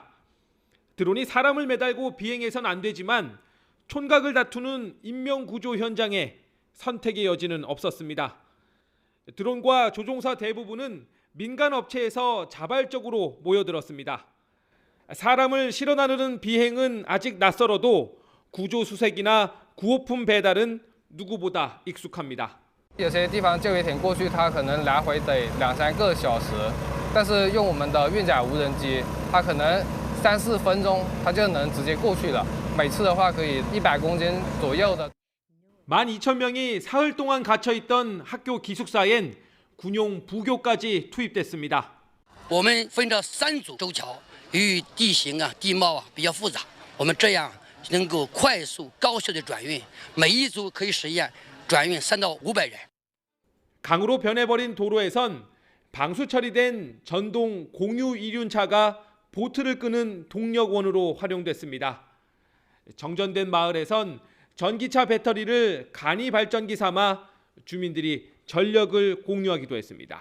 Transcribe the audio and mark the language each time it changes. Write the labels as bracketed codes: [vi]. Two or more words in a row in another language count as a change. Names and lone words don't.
[ko] 드론이 사람을 매달고 비행해선 안 되지만 촌각을 다투는 인명구조 현장에 선택의 여지는 없었습니다. 드론과 조종사 대부분은 민간 업체에서 자발적으로 모여들었습니다. 사람을 실어 나르는 비행은 아직 낯설어도 구조 수색이나 구호품 배달은 누구보다 익숙합니다. [zh] 有些地方救援艇过去，它可能来回得2-3个小时，但是用我们的运载无人机，它可能3-4分钟，它就能直接过去了。每次的话可以100公斤左右的。 [ko] 12,000명이 사흘 동안 갇혀있던 학교 기숙사엔 군용 부교까지 투입됐습니다. [zh] 我们分着3组舟桥，由于地形地貌比较复杂，我们这样能够快速高效的转运，每一组可以实现转运3到500人。 [ko] 강으로 변해버린 도로에선 방수 처리된 전동 공유 이륜차가 보트를 끄는 동력원으로 활용됐습니다. 정전된 마을에선 전기차 배터리를 간이 발전기 삼아 주민들이 전력을 공유하기도 했습니다.